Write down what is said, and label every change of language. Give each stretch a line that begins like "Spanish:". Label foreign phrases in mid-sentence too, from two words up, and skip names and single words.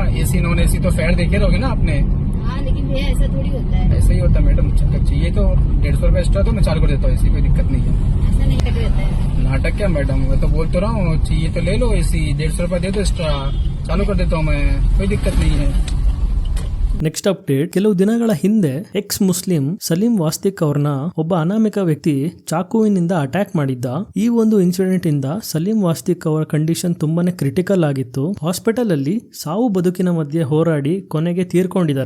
English: AC non AC
Hindi: तो फेयर देखे रहोगे ना आपने। हाँ लेकिन भैया ऐसा थोड़ी होता है। ऐसा ही होता है मैडम, चाहिए तो 150 रुपया एक्स्ट्रा तो मैं चालू कर देता हूँ, ऐसी कोई दिक्कत नहीं है। ऐसा नहीं कर रहता है। नाटक क्या मैडम, मैं तो बोल तो रहा हूँ, चाहिए तो ले लो एसी, 150 रुपया दे दो एक्स्ट्रा, चालू कर देता हूँ मैं, कोई दिक्कत नहीं है।
English: next update,
Kannada: ಕೆಲವು ದಿನಗಳ ಹಿಂದೆ
English: ex Muslim
Kannada: ಸಲೀಂ ವಾಸ್ತಿಕ್ ಅವ್ರನ್ನ ಒಬ್ಬ ಅನಾಮಿಕ ವ್ಯಕ್ತಿ ಚಾಕುವಿನಿಂದ ಅಟ್ಯಾಕ್ ಮಾಡಿದ್ದ. ಈ ಒಂದು ಇನ್ಸಿಡೆಂಟ್ ಇಂದ ಸಲೀಂ ವಾಸ್ತಿಕ್ ಅವರ ಕಂಡೀಷನ್ ತುಂಬಾನೇ ಕ್ರಿಟಿಕಲ್ ಆಗಿತ್ತು. ಹಾಸ್ಪಿಟಲ್ ಅಲ್ಲಿ ಸಾವು ಬದುಕಿನ ಮಧ್ಯೆ ಹೋರಾಡಿ ಕೊನೆಗೆ ತೀರ್ಕೊಂಡಿದ್ದಾರೆ.